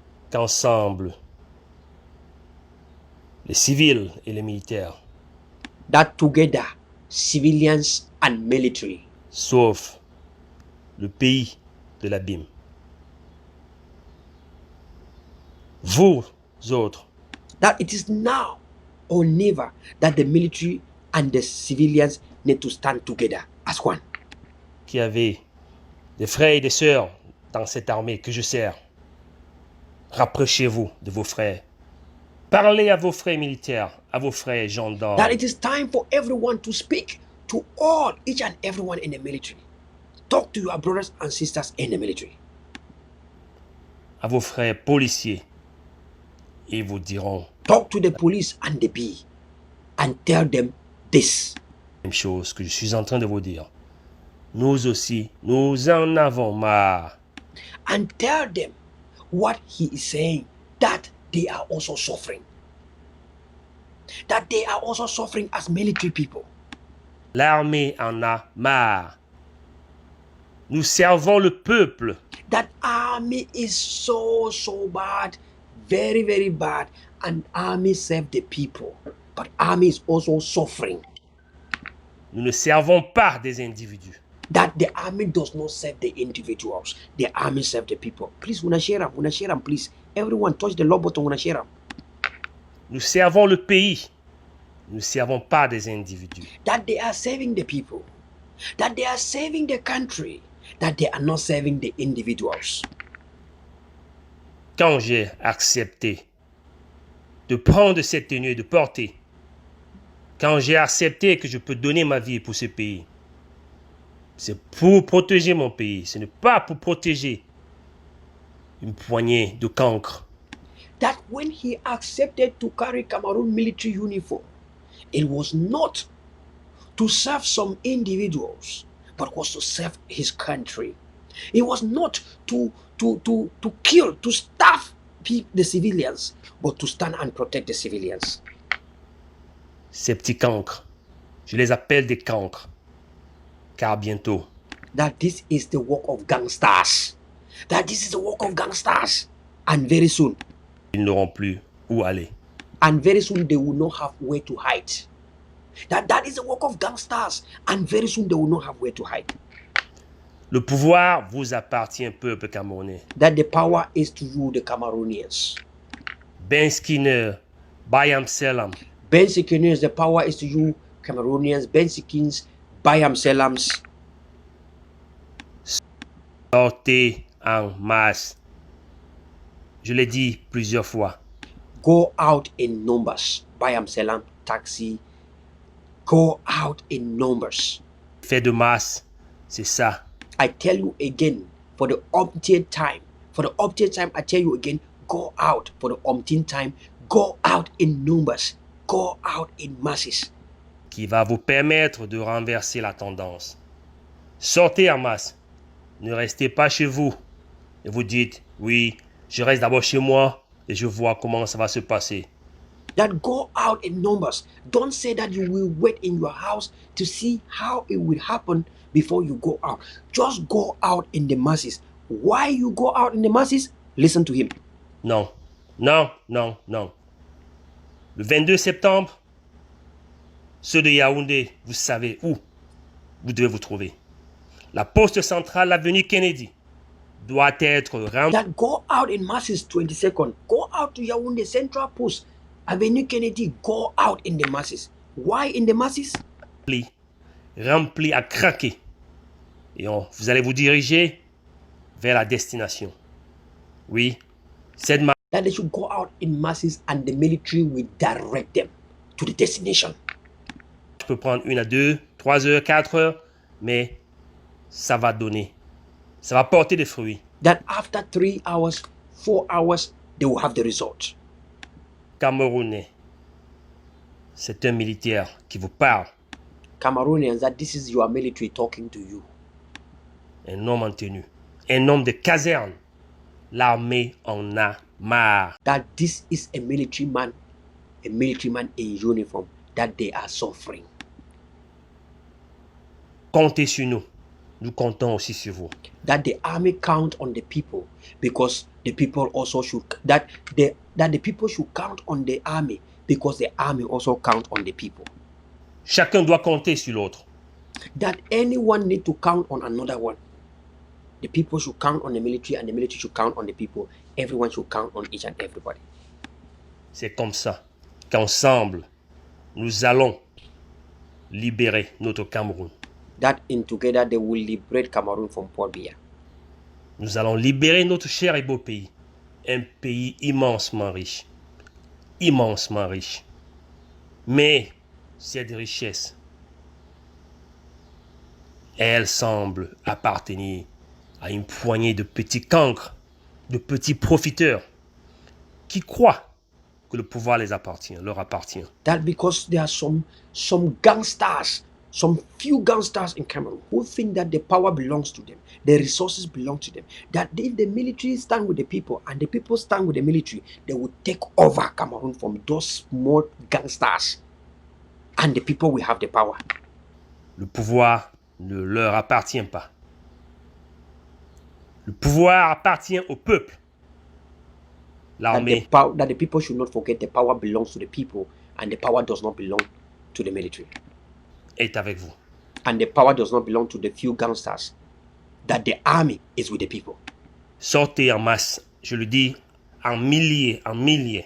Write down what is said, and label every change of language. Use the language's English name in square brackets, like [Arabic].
[French] Qu'ensemble, les civils et les militaires, [English] That together, civilians and military, [French] sauf le pays de l'abîme. Vous autres, [English] that it is now or never that the military and the civilians need to stand together as one. [French] qui avez des frères et des sœurs dans cette armée que je sers, rapprochez-vous de vos frères. Parlez à vos frères militaires, à vos frères gendarmes. [English] That it is time for everyone to speak to all, each and everyone in the military. Talk to your brothers and sisters in the military. [French] À vos frères policiers. Ils vous diront [English] Talk to the police and the B and tell them this. [French] la même chose que je suis en train de vous dire. Nous aussi, nous en avons marre. [English] And tell them what he is saying, that they are also suffering. That they are also suffering as military people. [French] L'armée en a marre. Nous servons le peuple. [English] That army is so bad, very, very bad. And army serve the people. But army is also suffering. [French] Nous ne servons pas des individus. [English] That the army does not serve the individuals. The army serve the people. Please, una share them, please. Everyone touch the love button, una share them. [French] Nous servons le pays. Nous ne servons pas des individus. [English] That they are serving the people. That they are serving the country. That they are not serving the individuals. [French] Quand j'ai accepté de prendre cette tenue et de porter, quand j'ai accepté que je peux donner ma vie pour ce pays, c'est pour protéger mon pays. Ce n'est pas pour protéger une poignée de cancres. [English] That when he accepted to carry Cameroon military uniform, it was not to serve some individuals, but was to serve his country. It was not to kill, to starve the civilians, but to stand and protect the civilians. [French] Ces petits cancres, je les appelle des cancres, car bientôt, [English] that this is the work of gangsters. That this is the work of gangsters. And very soon, [French] ils n'auront plus où aller. [English] and very soon they will not have where to hide. That is the work of gangsters. And very soon they will not have where to hide. [French] Le pouvoir vous appartient, peuple camerounais. [English] That the power is to rule the Cameroonians. [French] Ben Skinner, Bayam Selam. [English] Ben Sikins, the power is to you Cameroonians. Ben Sikins, Bayam Selams. [French] Sortez en masse. Je l'ai dit plusieurs fois. [English] Go out in numbers. Bayam Selam, taxi. Go out in numbers. [French] Fait de masse, c'est ça. [English] I tell you again, for the umpteenth time, I tell you again, go out for the umpteenth time, go out in numbers, go out in masses. [French] Qui va vous permettre de renverser la tendance. Sortez en masse. Ne restez pas chez vous. Et vous dites, oui, je reste d'abord chez moi et je vois comment ça va se passer. [English] That go out in numbers. Don't say that you will wait in your house to see how it will happen before you go out. Just go out in the masses. Why you go out in the masses? Listen to him. [French] Non, non, non, non. Le 22 septembre, ceux de Yaoundé, vous savez où vous devez vous trouver. La poste centrale, l'avenue Kennedy, doit être remplie. [English] That go out in masses 22nd. Go out to Yaoundé Central Post, Avenue Kennedy. Go out in the masses. Why in the masses? [French] Rempli à craquer. Et vous allez vous diriger vers la destination. Oui, cette marche [English] That they should go out in masses and the military will direct them to the destination. [French] peut prendre 1 à 2, 3 heures, 4 heures, mais ça va donner. Ça va porter des fruits. [English] That after 3 hours, 4 hours, they will have the result. [French] Camerounais, c'est un militaire qui vous parle. [English] Cameroonians, that this is your military talking to you. [French] Un homme en tenue. Un homme de caserne. L'armée en a marre. [English] That this is a military man in uniform, that they are suffering. [French] Comptez sur nous. Nous comptons aussi sur vous. [English] That the army count on the people, because the people also should, that the people should count on the army, because the army also count on the people. [French] Chacun doit compter sur l'autre. [English] That anyone need to count on another one. The people should count on the military and the military should count on the people. Everyone should count on each and everybody. [French] C'est comme ça qu'ensemble, nous allons libérer notre Cameroun. [English] That in together they will liberate Cameroon from Port Biya. [French] Nous allons libérer notre cher et beau pays. Un pays immensement riche. Immensement riche. Mais cette richesse, elle semble appartenir à une poignée de petits cancres, de petits profiteurs, qui croient que le pouvoir leur appartient. [English] That because there are some gangsters, some few gangsters in Cameroon who think that the power belongs to them, the resources belong to them. That if the military stand with the people and the people stand with the military, they will take over Cameroon from those small gangsters. And the people will have the power. [French] Le pouvoir ne leur appartient pas. Le pouvoir appartient au peuple. L'armée [English] That the people should not forget the power belongs to the people and the power does not belong to the military. [French] est avec vous. [English] And the power does not belong to the few gangsters. That the army is with the people. [French] Sortez en masse, je le dis, en milliers, en milliers.